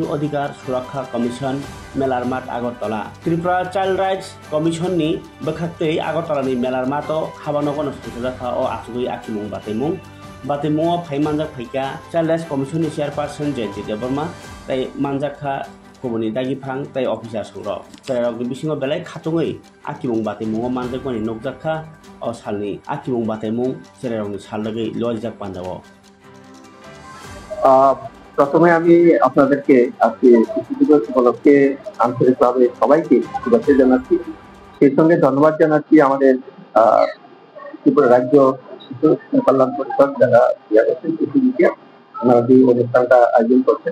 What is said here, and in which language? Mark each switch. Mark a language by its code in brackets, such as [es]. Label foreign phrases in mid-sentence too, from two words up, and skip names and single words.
[trp] अधिकार सुरक्षा कमिशन मेलारमाट आगरतला त्रिपुरा [en] child rights commission [trp] नि बखाक्तै आगरतलानि मेलारमाटो हाबानगन संसाका ओ आचुगै आखिरमुं बाताइमुं फाइ मानजाक फाइका [en] child rights commission [trp] नि चेयरपारसन जयन्ती देबबर्मा ताइ मानजाखा खबरनि दागिफां ताइ अफिसार संग्र सेरेरकनि बिसिङाव बेलाय खाथुङै आखिमुं बाताइमुं मानजाकनि नगजाखा ओ सालनि आखिमुं बाताइमुं सेरेरकनि सालगै लयजाक पान्जाव [bn] প্রথমে আমি আপনাদেরকে আজকে শিশু দিবস উপলক্ষে আন্তরিকভাবে সবাইকে শুভেচ্ছা জানাচ্ছি। সেই সঙ্গে ধন্যবাদ জানাচ্ছি আমাদের ত্রিপুরা রাজ্য শিশু কল্যাণ পরিষদ যারা ওনারা যে অনুষ্ঠানটা আয়োজন করছেন।